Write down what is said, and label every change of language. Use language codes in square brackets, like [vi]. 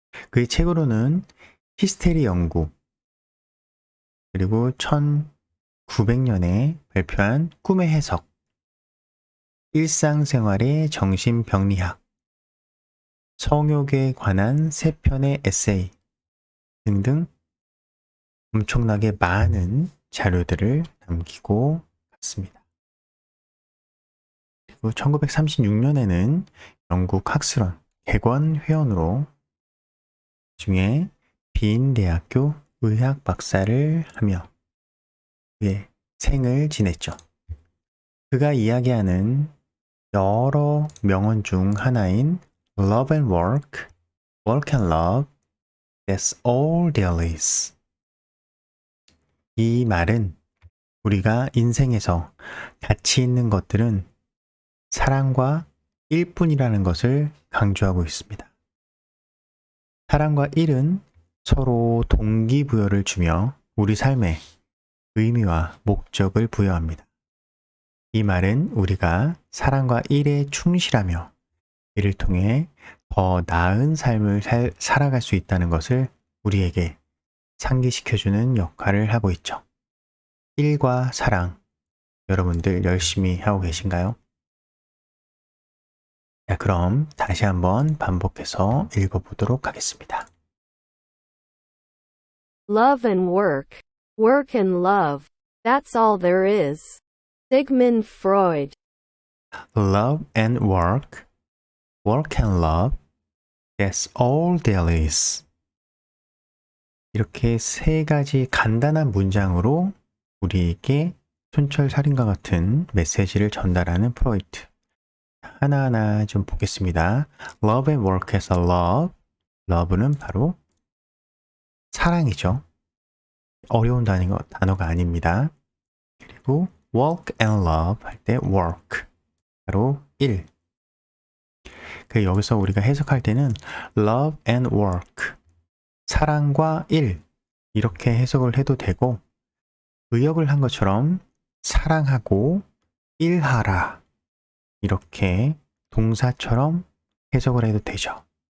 [ko] 그의 책으로는 히스테리 연구, 그리고 1900년에 발표한 꿈의 해석, 일상생활의 정신병리학, 성욕에 관한 3편의 에세이 등등 엄청나게 많은 자료들을 남기고 갔습니다. 그리고 1936년에는 영국 학술원 객원 회원으로 중에 빈대학교 의학 박사를 하며 그의 생을 지냈죠. 그가 이야기하는 여러 명언 중 하나인 [en] Love and work, work and love, that's all there is. [ko] 이 말은 우리가 인생에서 가치 있는 것들은 사랑과 일뿐이라는 것을 강조하고 있습니다. 사랑과 일은 서로 동기부여를 주며 우리 삶에 의미와 목적을 부여합니다. 이 말은 우리가 사랑과 일에 충실하며 이를 통해 더 나은 삶을 살아갈 수 있다는 것을 우리에게 상기시켜주는 역할을 하고 있죠. 일과 사랑, 여러분들 열심히 하고 계신가요? 자, 그럼 다시 한번 반복해서 읽어보도록 하겠습니다. [en] Love and work. Work and love. That's all there is. Sigmund Freud. Love and work, work and love, that's all there is. [ko] 이렇게 3가지 간단한 문장으로 우리에게 촌철살인과 같은 메시지를 전달하는 프로이트. 하나하나 좀 보겠습니다. [en] Love and work [ko] 에서 love, love는 바로 사랑이죠. 어려운 단어가 아닙니다. 그리고 [en] work and love [ko] 할 때 work, 바로 일. 그 여기서 우리가 해석할 때는 [en] love and work, [ko] 사랑과 일 이렇게 해석을 해도 되고 의역을 한 것처럼 사랑하고 일하라 이렇게 동사처럼 해석을 해도 되죠.